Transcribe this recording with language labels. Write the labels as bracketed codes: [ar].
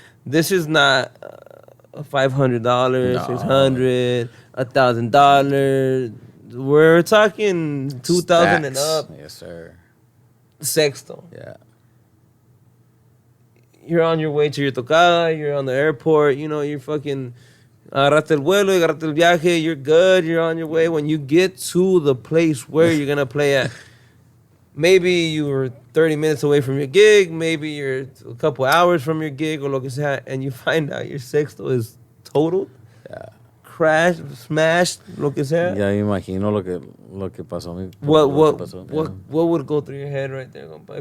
[en] This is not $500, $600, $1,000. We're talking $2,000 and up. Yes, sir. [es] Sexto. [en] Yeah. You're on your way to your tocada. You're on the airport. You know, you're fucking... [es] Agarraste el vuelo, agarraste el viaje. [en] You're good. You're on your way. When you get to the place where you're going to play at... Maybe you were 30 minutes away from your gig. Maybe you're a couple hours from your gig or [es] lo que sea, [en] and you find out your sexto is totaled, crashed, smashed, lo que sea. [es] Ya me imagino lo que pasó. [en] What would go through your head right there, compa?